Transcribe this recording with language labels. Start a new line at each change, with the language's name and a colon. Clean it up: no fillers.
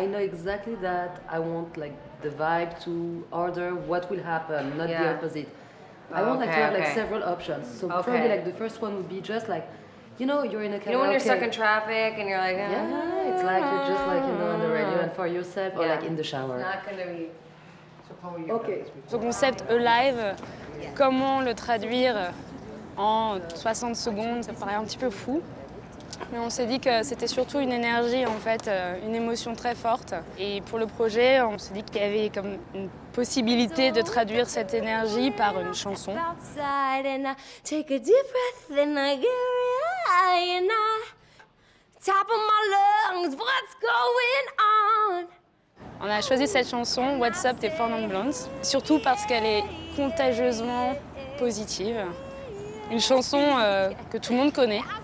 English: I know exactly that I want like the vibe to order what will happen, not the Yeah. opposite. I want like to have like Okay. several options. So Okay. probably like the first one would be just like, you know, you're in a karaoke. You know when you're stuck in traffic and you're like, Yeah, it's like you're just like, you know, on the radio and for yourself or Yeah. like in the shower. It's not gonna be. Okay.
French: Ce concept E-Live, comment le traduire en 60 secondes, ça paraît un petit peu fou. Mais on s'est dit que c'était surtout une énergie, en fait, une émotion très forte. Et pour le projet, on s'est dit qu'il y avait comme une possibilité de traduire cette énergie par une chanson.
English: Outside and I take a deep breath and I get high and I top of my lungs, what's going on?
French: On a choisi cette chanson, What's Up des Four Non Blondes, surtout parce qu'elle est contagieusement positive. Une chanson que tout le monde connaît.